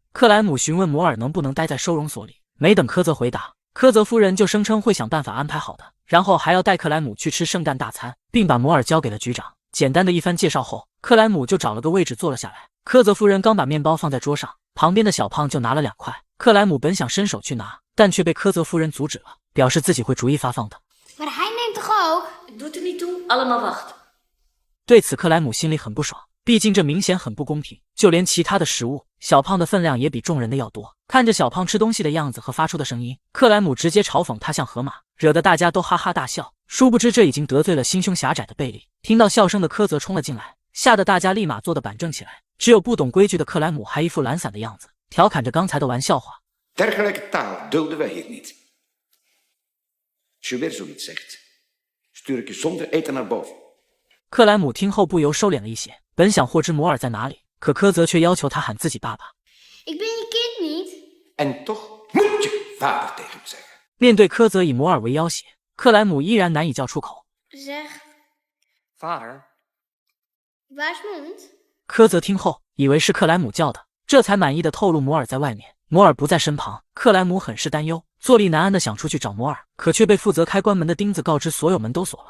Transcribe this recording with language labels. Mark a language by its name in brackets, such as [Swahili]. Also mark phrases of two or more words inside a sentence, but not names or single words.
[Chinese] 克莱姆询问摩尔能不能待在收容所里，没等柯泽回答，柯泽夫人就声称会想办法安排好的，然后还要带克莱姆去吃圣诞大餐，并把摩尔交给了局长。简单的一番介绍后，克莱姆就找了个位置坐了下来。柯泽夫人刚把面包放在桌上，旁边的小胖就拿了2块。克莱姆本想伸手去拿，但却被柯泽夫人阻止了，表示自己会逐一发放的。 [Dutch] Maar hij neemt toch ook? Doet er niet toe, allemaal wachten. [Chinese] 对此克莱姆心里很不爽，毕竟这明显很不公平。就连其他的食物，小胖的分量也比众人的要多。看着小胖吃东西的样子和发出的声音，克莱姆直接嘲讽他像河马，惹得大家都哈哈大笑。殊不知这已经得罪了心胸狭窄的贝利。听到笑声的柯泽冲了进来，吓得大家立马坐得板正起来，只有不懂规矩的克莱姆还一副懒散的样子，调侃着刚才的玩笑话。 [Dutch] Dergelijke taal dulden wij hier niet. Als je weer zoiets zegt, stuur ik je zonder eten naar boven. [Chinese] 克莱姆听后不由收敛了一些，本想获知摩尔在哪里，可柯泽却要求他喊自己爸爸。 [Dutch] Ik ben je kind niet. En toch moet je vader tegen hem zeggen. [Chinese] 面对柯泽以摩尔为要挟，克莱姆依然难以叫出口。 [Dutch] Zeg, Vader? waar is Mond? [Chinese] 柯泽听后以为是克莱姆叫的，这才满意的透露摩尔在外面。摩尔不在身旁，克莱姆很是担忧，坐立难安的想出去找摩尔，可却被负责开关门的钉子告知所有门都锁了。